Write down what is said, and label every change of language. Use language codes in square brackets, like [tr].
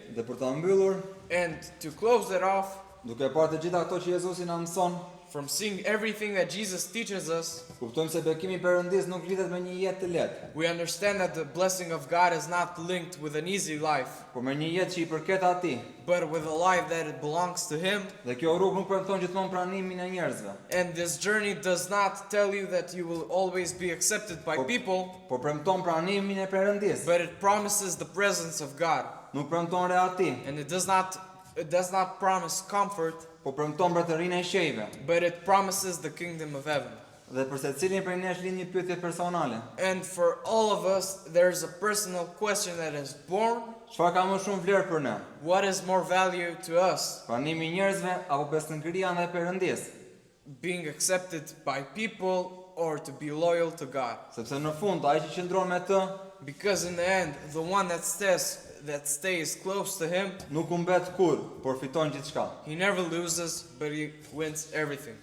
[sq] Dhe për ta mbyllur, [en] And to close that off, [sq] duke parë të gjitha ato që Jezusi na mëson, [en] from seeing everything that Jesus teaches us, [sq] kuptojmë se bekimi i Perëndis nuk lidhet me një jetë të lehtë, [en] we understand that the blessing of God is not linked with an easy life, [sq] por me një jetë që i përket atij. [en] but with a life that it belongs to Him. [sq] Dhe kjo rrugë nuk premton gjithmonë pranimin e njerëzve, [en] And this journey does not tell you that you will always be accepted by people, [sq] por premton pranimin e Perëndis. [en] but it promises the presence of God. [sq] Nuk premton reati, [en] And it does not promise comfort, [sq] por premton mbretërinë e qejve. [en] but it promises the kingdom of heaven. [sq] Dhe për secilin prej nesh lind një pyetje personale. [en] And for all of us, there's a personal question that is born. [sq] Çfarë ka më shumë vlerë për ne? [en] What is more value to us? [sq] Pranimi i njerëzve apo besënkëria ndaj Perëndis? [en] Being accepted by people or to be loyal to God? [sq] Sepse në fund ai që qëndron me të [en] Because in the end, the one that stays close to Him, [sq] nuk humbet kurrë, por fiton gjithçka. [en] he never loses, but he wins everything.